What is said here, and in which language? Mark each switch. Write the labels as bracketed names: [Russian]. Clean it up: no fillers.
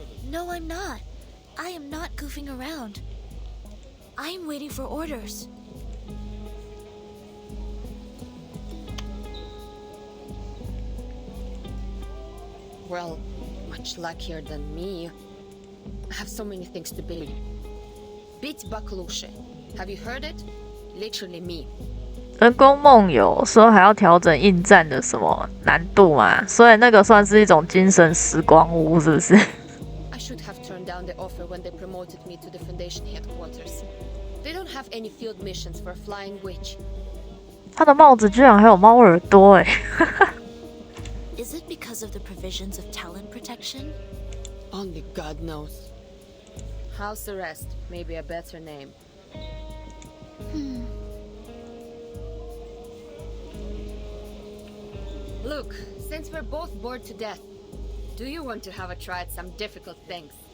[English] No, I'm not. I am not goofing around. I am waiting for orders. Well, much luckier than me. I have so many things to build. Bit Baklushe. Have you heard it? Literally me. [Chinese] 人工梦游说还要调整应战的什么难度嘛，所以那个算是一种精神时光屋，是不是？ [English] I should have turned down the offer when they promoted me to the Foundation headquarters. They don't have any field missions for a flying witch. [Chinese] 他的帽子居然还有猫耳朵哎！ [English] Is it because of the provisions of talent protection? Only God knows. House arrest may be a better name. Look, since we're both bored to death, do you want to have a try at some difficult things?